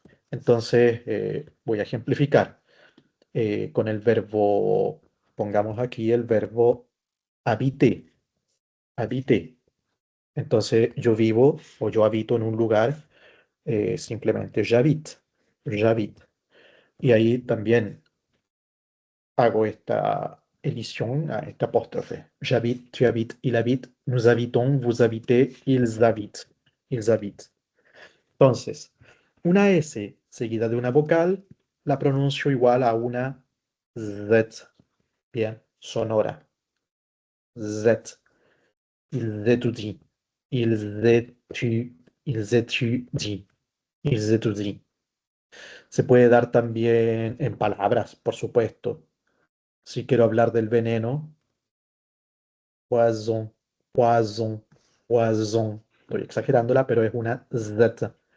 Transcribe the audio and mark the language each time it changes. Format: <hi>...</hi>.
<es>Entonces, voy a ejemplificar con el verbo, pongamos aquí el verbo habiter, habiter. Entonces, yo vivo o yo habito en un lugar, simplemente</es> <fr>j'habite, j'habite.</fr> <es>Y ahí también hago esta elisión, esta apóstrofe.</es> <fr>J'habite, tu habites, il habite, nous habitons, vous habitez, ils habitent, ils habitent.</fr> <es>Entonces, una S seguida de una vocal la pronuncio igual a una Z, bien, sonora. Z.</es> <fr>Ils étudient, ils étudient, ils étudient, ils étudient.</fr> <es>Se puede dar también en palabras, por supuesto. Si quiero hablar del veneno, poison, poison, poison. Estoy exagerándola, pero es una Z.</es>